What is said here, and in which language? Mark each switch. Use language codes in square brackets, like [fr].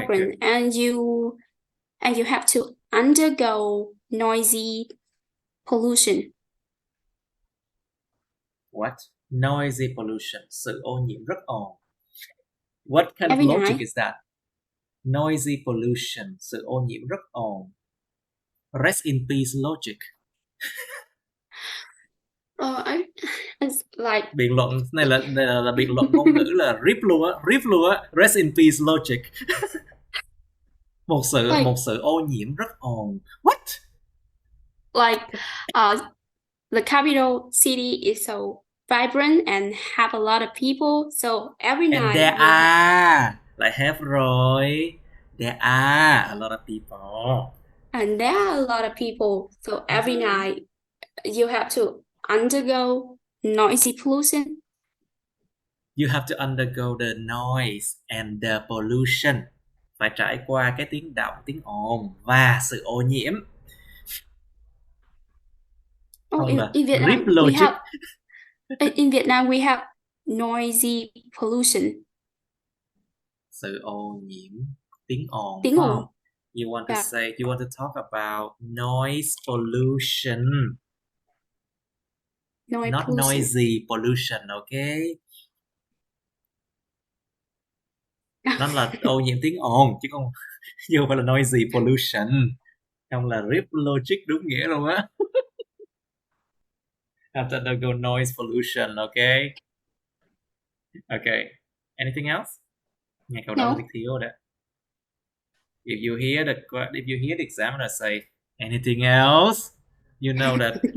[en] vibrant. Good. And you have to undergo noisy pollution. What? Noisy pollution. [vi] Sự ô nhiễm rất ồn. [en] What kind of logic is that? Noisy pollution. [vi] Sự ô nhiễm rất ồn. [en] Rest in peace logic. It's like [vi] Biện luận này là biện luận ngôn ngữ là rip luôn á, [en] rest in peace logic. [vi] một sự ô nhiễm rất ồn. What? [en] Like the capital city is so vibrant and have a lot of people, so every And night there are, lại have rồi, there are a lot of people. and there are a lot of people, so every night you have to undergo noisy pollution. You have to undergo the noise and the pollution. [vi] Phải trải qua cái tiếng động, tiếng ồn và sự ô nhiễm. [en] In Vietnam rip logic. In Vietnam we have noisy pollution. [vi] Sự ô nhiễm, tiếng ồn. Tiếng ồn. [en] You want to talk about noise pollution. Not pollution. Noisy pollution, okay? [vi] Nó là ô nhiễm tiếng ồn chứ không phải là [en] noisy pollution. [vi] Không là rip logic đúng nghĩa luôn á. [en] Have to undergo noise pollution, okay? Okay. Anything else? [vi] Nghe câu đó là thiếu đó. [en] If you hear the examiner say anything else, you know that.